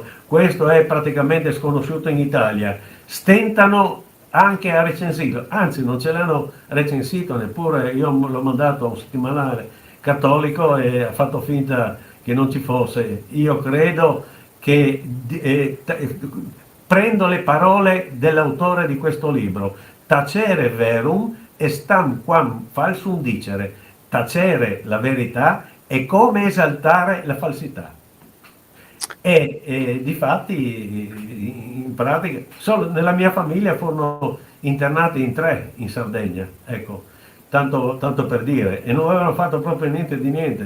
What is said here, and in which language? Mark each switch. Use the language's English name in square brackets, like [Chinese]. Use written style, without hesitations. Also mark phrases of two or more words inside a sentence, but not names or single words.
[Italian] Questo è praticamente sconosciuto in Italia. Stentano anche a recensirlo, anzi non ce l'hanno recensito neppure, io l'ho mandato a un settimanale cattolico e ha fatto finta che non ci fosse. Io credo che prendo le parole dell'autore di questo libro: [Latin] tacere verum estam quam falsum dicere. [Italian] Tacere la verità è come esaltare la falsità. E difatti, in pratica, solo nella mia famiglia furono internati in 3 in Sardegna, ecco, tanto per dire, e non avevano fatto proprio niente di niente.